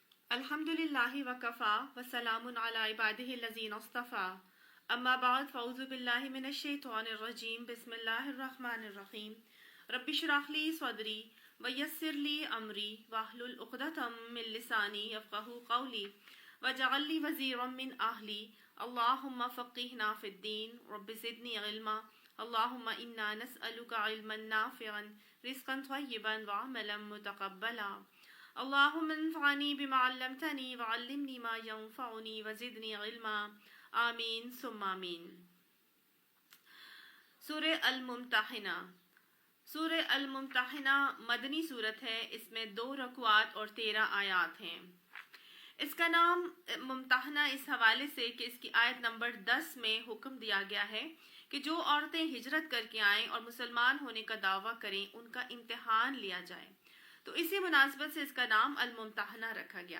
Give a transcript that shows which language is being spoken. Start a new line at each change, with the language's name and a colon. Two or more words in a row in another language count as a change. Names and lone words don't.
Arabic: الحمد لله وكفى وسلام على عباده الذين اصطفى أما بعد فأعوذ بالله من الشيطان الرجيم بسم الله الرحمن الرحيم رب اشرح لي صدري ويسر لي أمري واحلل عقدة من لساني يفقهوا قولي واجعل لي وزيرا من أهلي اللهم فقهنا في الدين رب زدني علما اللهم إنا نسألك علما نافعا رزقا طيبا وعملا متقبلا اللهم انفعني بما علمتني وعلمني ما ينفعني وزدني علما آمين ثم آمين.
Urdu: سورہ الممتحنہ. سورہ الممتحنہ مدنی سورت ہے. اس میں 2 رکوعات اور 13 آیات ہیں. اس کا نام ممتحنہ اس حوالے سے کہ اس کی آیت نمبر 10 میں حکم دیا گیا ہے کہ جو عورتیں ہجرت کر کے آئیں اور مسلمان ہونے کا دعویٰ کریں ان کا امتحان لیا جائے، تو اسی مناسبت سے اس کا نام الممتحنہ رکھا گیا.